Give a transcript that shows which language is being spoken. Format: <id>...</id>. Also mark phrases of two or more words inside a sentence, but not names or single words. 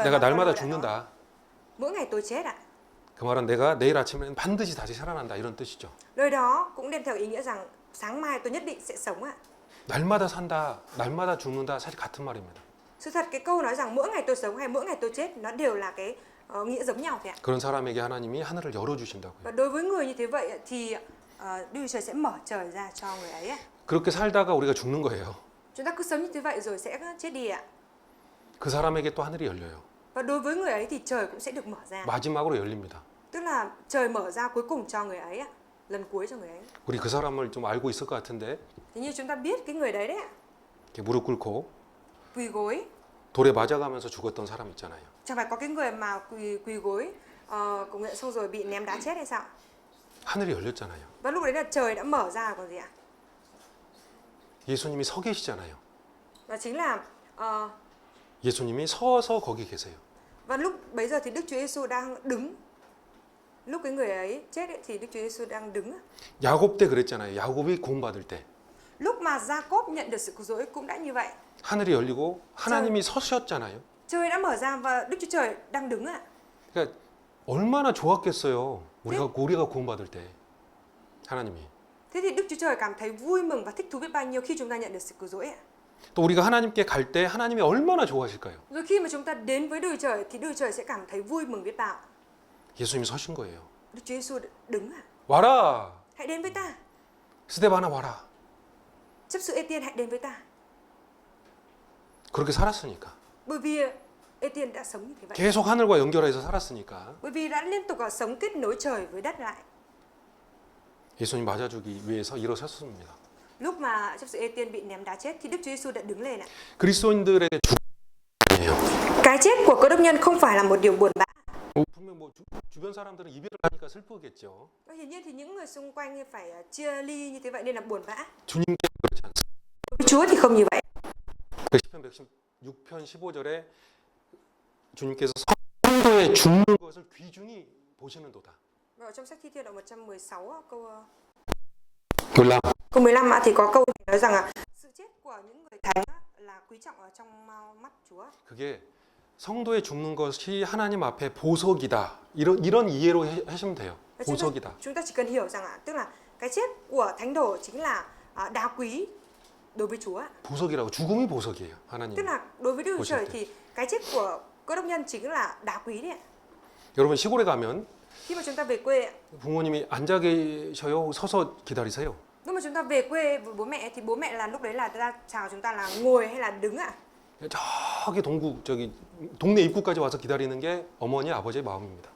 <ko>내가</ko> <vi>mà</vi> <ko>날마다</ko> <vi>Phaolô đã nói.</vi> <ko>죽는다.</ko> <vi>Mỗi ngày tôi chết ạ.</vi> <ko>그 말은 내가 내일 아침에는 반드시 다시 살아난다 이런 뜻이죠.</ko> <vi>Lời đó cũng đem theo ý nghĩa rằng sáng mai tôi nhất định sẽ sống ạ.</vi> <ko>날마다 산다, 날마다 죽는다 사실 같은 말입니다.</ko> <vi>Sự thật cái câu nói rằng mỗi ngày tôi sống hay mỗi ngày tôi chết nó đều là cái nghĩa giống nhau thôi ạ.</vi> <ko>그런 사람에게 하나님이 하늘을 열어 주신다고요.</ko> <vi>Và đối với người như thế vậy thì Đức Trời sẽ mở trời ra cho người ấy ạ.</vi> <ko>그렇게 살다가 우리가 죽는 거예요.</ko> <vi>Chúng ta cứ sống như thế vậy rồi sẽ chết đi ạ.</vi> <ko>그 사람에게 또 하늘이 열려요.</ko> <vi>Và đối với người ấy thì trời cũng sẽ được mở ra.</vi> <ko>마지막으로 열립니다.</ko> <vi>Tức là trời mở ra cuối cùng cho người ấy ạ. Lần cuối cho người ấy.</vi> <ko>우리 그 사람을 좀 알고 있을 것 같은데</ko> <vi>Thế như chúng ta biết cái người đấy đấy ạ.</vi> <ko>이렇게 무릎 꿇고</ko> <vi>Quỳ gối.</vi> <ko>돌에 맞아가면서 죽었던 사람 있잖아요.</ko> <vi>Chẳng phải có cái người mà quỳ gối cầu nguyện xong rồi bị ném đá chết hay sao?</vi> <ko>하늘이 열렸잖아요.</ko> <vi>Và lúc đấy là trời đã mở ra còn gì ạ?</vi> <ko>예수님이 서 계시잖아요.</ko> <vi>Và chính là</vi> <ko>예수님이 서서 거기 계세요.</ko> <vi>và lúc bấy giờ thì Đức Chúa Giêsu đang đứng. Lúc cái người ấy chết ấy, thì Đức Chúa Giêsu đang đứng.</vi> <ko>야곱 때 그랬잖아요. 야곱이 구원받을 때.</ko> <vi>Lúc mà Gia-cốp nhận được sự cứu rỗi cũng đã như vậy.</vi> <ko>하늘이 열리고 하나님이 서셨잖아요.</ko> <vi>Trời đã mở ra và Đức Chúa Trời đang đứng ạ.</vi> <ko>그러니까 얼마나 좋았겠어요. 우리가 구원받을 때 하나님이.</ko> <vi>Thế thì Đức Chúa Trời cảm thấy vui mừng và thích thú biết bao nhiêu khi chúng ta nhận được sự cứu rỗi ạ.</vi> <ko>또 우리가 하나님께 갈 때 하나님이 얼마나 좋아하실까요?</ko> <vi>Rồi khi mà chúng ta đến với Đức Chúa Trời thì Đức Chúa Trời sẽ cảm thấy vui mừng biết bao.</vi> <ko>예수님이 서신 거예요.</ko> <vi>Đức Chúa Giêsu đứng ạ.</vi> <ko>와라.</ko> <vi>Hãy đến với ta.</vi> <ko>스데바나 와라.</ko> <vi>Chấp sự Ê-tiên hãy đến với ta.</vi> <ko>그렇게 살았으니까.</ko> <vi>Bởi vì Ê-tiên đã sống như thế vậy.</vi> <ko>계속 하늘과 연결해서 살았으니까.</ko> <vi>Bởi vì đã liên tục sống kết nối trời với đất lại.</vi> <ko>예수님 맞아주기 위해서 일어섰습니다.</ko> <vi>Lúc mà chấp sự Ê-tiên bị ném đá chết thì Đức Chúa Giêsu đã đứng lên ạ.</vi> <ko>그리스도인들에게 죽음이에요.</ko> <vi>Cái chết của cơ đốc nhân không phải là một điều buồn bã.</vi> <ko>분명 뭐 주변 사람들은 이별을 하니까 슬프겠죠.</ko> <vi>Hiển nhiên thì những người xung quanh phải chia ly như thế vậy nên là buồn bã.</vi> <ko>주님께 그렇지 않습니다.</ko> <vi>Với Chúa thì không như vậy.</vi> <ko>시편 116편 15절에 주님께서 성도의 죽는 것을 귀중히 보시는도다.</ko> <vi>Và ở trong sách Thi Thiên đoạn 116 á, câu 15. câu 15 thì có câu nói rằng là sự chết của những người thánh á, là quý trọng ở trong mắt Chúa.</vi> <ko>그게 성도의 죽는 것이 하나님 앞에 보석이다. 이런 이해로 하시면 돼요. 보석이다.</ko> <vi>Chúng ta chỉ cần hiểu rằng tức là cái chết của thánh đồ chính là đá quý đối với Chúa.</vi> <ko>보석이라고 죽음이 보석이에요. 하나님.</ko> <vi>Tức là đối với Đức Chúa Trời thì cái chết của cơ đốc nhân chính là đá quý đấy ạ.</vi> <ko>여러분 시골에 가면</ko> <vi>Khi mà chúng ta về quê,</vi> <ko>부모님이 앉아 계셔요, 서서 기다리세요.</ko> <vi>lúc mà chúng ta về quê với bố mẹ thì bố mẹ là lúc đấy là ra chào chúng ta là ngồi hay là đứng ạ?</vi> <ko>저기 동네 입구까지 와서 기다리는 게 어머니 아버지의 마음입니다.</ko>